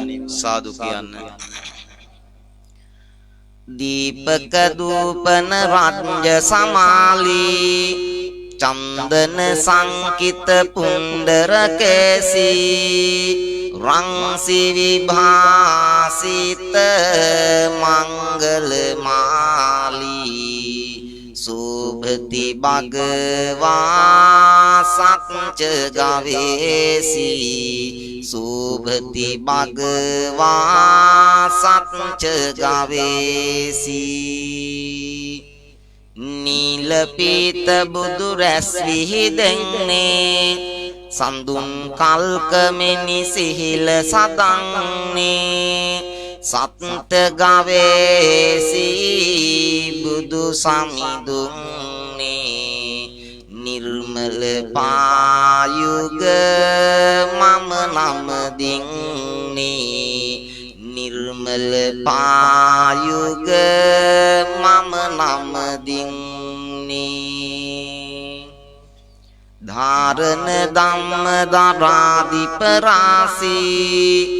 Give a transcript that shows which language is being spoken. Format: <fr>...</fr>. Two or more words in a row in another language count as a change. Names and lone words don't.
<si>සාදු කියන්න.</si> <pi>දීපක දූපන රාජ්‍ය සමාලී චන්දන සංකිත පුණ්ඩර කේසී රංසි විභාසිත මංගල මාලී සුභති භගවා සත්ච ගවේසී සුභති භගවා සත්ච ගවේසී</pi> <si>නීල පීත බුදු රැස් විහිදෙන්නේ සඳුන් කල්කමෙනි සිහිල සදන්නේ සත්ත ගවේසී බුදු සමිඳුන්නේ නිර්මල පායුග මම නම දින්නේ නිර්මල පායුග මම නම දින්නේ</si> <pi>ධාරණ ධම්ම දරාදීප රාසී</pi>